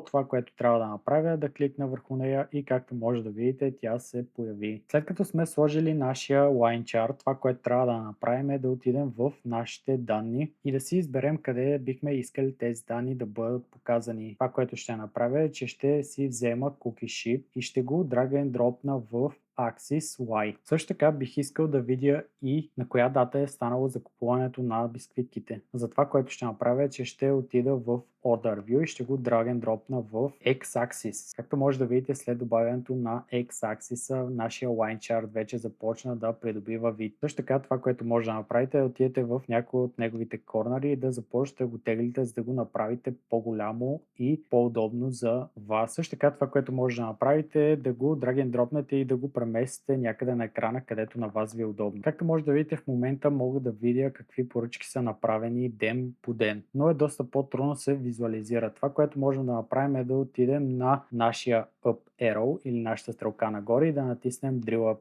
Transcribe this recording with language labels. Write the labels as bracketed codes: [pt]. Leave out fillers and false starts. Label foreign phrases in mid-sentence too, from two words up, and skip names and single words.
[bg] Това, което трябва да направя е да кликна върху нея и както може да видите, тя се появи. След като сме сложили нашия [en] Line Chart, [bg] това, което трябва да направим е да отидем в нашите данни и да си изберем къде бихме искали тези данни да бъдат показани. Това, което ще направя е, че ще си взема [en] Cookie Sheet [bg] и ще го [en] drag and [bg] дропна в [en] Axis Y. [bg] Също така бих искал да видя и на коя дата е станало закупуването на бисквитките. Затова, което ще направя е, че ще отида в [en] Order View [bg] и ще го [en] drag and [bg] дропна в X-Axis. Както може да видите, след добавянето на X-Axis, нашия [en] Line Chart [bg] вече започна да придобива вид. Също така, това, което може да направите е да отидете в някои от неговите корнери и да започнете да го теглите, за да го направите по-голямо и по-удобно за вас. Също така, това, което може да направите е да го [en] drag and [bg] дропнете и да го преместите някъде на екрана, където на вас ви е удобно. Както може да видите, в момента мога да видя какви поръчки са направени ден по ден, но е доста по-трудно се визуализира. Това, което можем да направим е да отидем на нашия [en] Up Arrow [bg] или нашата стрелка нагоре и да натиснем [en] Drill Up.